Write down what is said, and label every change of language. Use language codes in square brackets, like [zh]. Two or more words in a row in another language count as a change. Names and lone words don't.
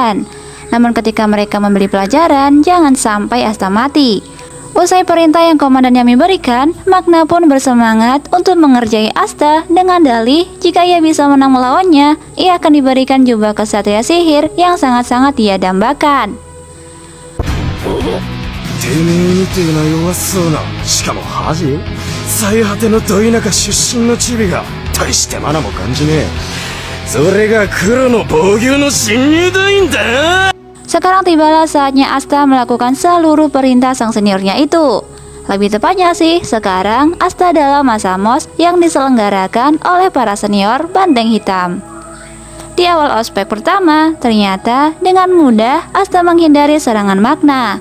[id] Namun ketika mereka memberi pelajaran, jangan sampai Asta mati. Usai perintah yang Komandan Yami berikan, Magna pun bersemangat untuk mengerjai Asta dengan dalih jika ia bisa menang melawannya, ia akan diberikan jubah kesatria sihir yang sangat-sangat dia dambakan. [ja] てめえみてえな弱そうな、しかも恥最果てのど田舎出身のチビが大してマナも感じねえ。それが黒の防御の新入団員だ。 [id] Sekarang tibalah saatnya Asta melakukan seluruh perintah sang seniornya itu. Lebih tepatnya sih, sekarang Asta adalah masa MOS yang diselenggarakan oleh para senior Banteng Hitam. Di awal ospek pertama, ternyata dengan mudah Asta menghindari serangan Magna.